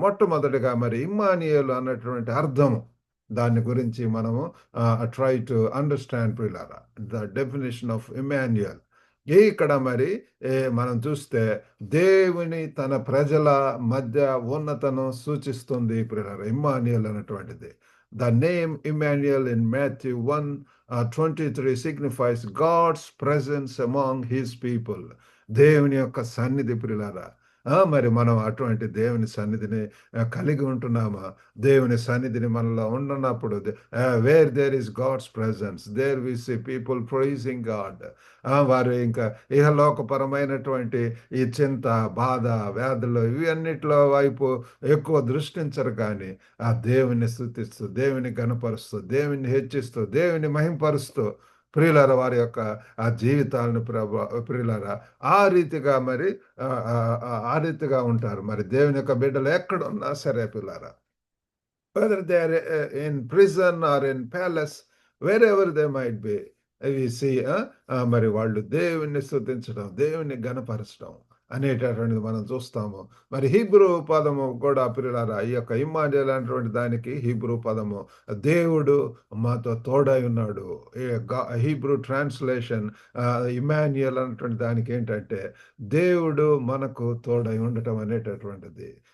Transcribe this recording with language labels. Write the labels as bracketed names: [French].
[Telugu] మొట్టమొదటిగా మరి ఇమ్మానుయేలు అన్నటువంటి అర్థము, దాని గురించి మనము [English] try to understand [Telugu] ప్రియులారా [English] The definition of Emmanuel. [Telugu] ఇక్కడ మరి మనం చూస్తే దేవుని తన ప్రజల మధ్య ఉన్నతను సూచిస్తుంది ప్రియులారా ఇమ్మాన్యుయల్ అన్నటువంటిది. [English] The name Emmanuel in Matthew 1:23 signifies God's presence among his people. [Telugu] దేవుని యొక్క సన్నిధి ప్రియులారా. మరి మనం అటువంటి దేవుని సన్నిధిని కలిగి ఉంటున్నామా? దేవుని సన్నిధిని మనలో ఉండనప్పుడు [English] Where there is God's presence there we see people praising God. [Telugu] వారు ఇంకా ఇహలోకపరమైనటువంటి ఈ చింత, బాధ, వ్యాధులు ఇవి అన్నిటిలో వైపు ఎక్కువ దృష్టించరు. కానీ ఆ దేవుని స్తుతిస్తూ, దేవుని గణపరుస్తూ, దేవుని హెచ్చిస్తూ, దేవుని మహింపరుస్తూ ప్రియులారా వారి యొక్క ఆ జీవితాలను ప్రియులారా ఆ రీతిగా మరి ఆ రీతిగా ఉంటారు. మరి దేవుని యొక్క బిడ్డలు ఎక్కడున్నా సరే ప్రియులారా [English] whether they are in prison or in palace, wherever they might be. We see [Telugu] మరి వాళ్ళు దేవుణ్ణి స్తుతించడం, దేవుణ్ణి ఘనపరచడం అనేటటువంటిది మనం చూస్తాము. మరి హీబ్రూ పదము కూడా ప్రియులారా, ఈ యొక్క ఇమ్మానుయేల్ అనేటువంటి దానికి హీబ్రూ పదము దేవుడు మాతో తోడై ఉన్నాడు. ఈ హీబ్రూ ట్రాన్స్‌లేషన్ ఇమ్మాన్యుయేల్ అన్నటువంటి దానికి ఏంటంటే దేవుడు మనకు తోడై ఉండటం అనేటటువంటిది.